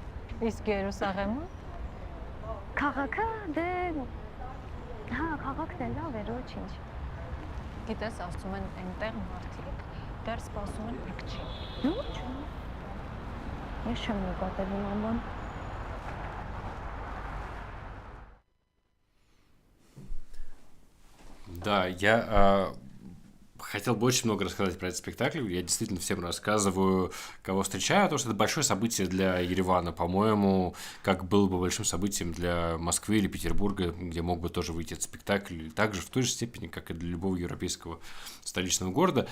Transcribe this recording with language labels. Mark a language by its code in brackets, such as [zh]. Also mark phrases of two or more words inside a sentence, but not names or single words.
[hy] Իսկ Երուսաղեմը։ Քաղաքը դե հա, քաղաքն է լավ էր, ոչինչ։ Գիտես, ասում են այնտեղ մարդիկ դեռ սպասում են եկչի։ Ոչ։ Ես չեմ նկատել իմ բան։ [ru] Да, я хотел бы очень много рассказать про этот спектакль. Я действительно всем рассказываю, кого встречаю, потому что это большое событие для Еревана, по-моему, как было бы большим событием для Москвы или Петербурга, где мог бы тоже выйти этот спектакль, также в той же степени, как и для любого европейского столичного города.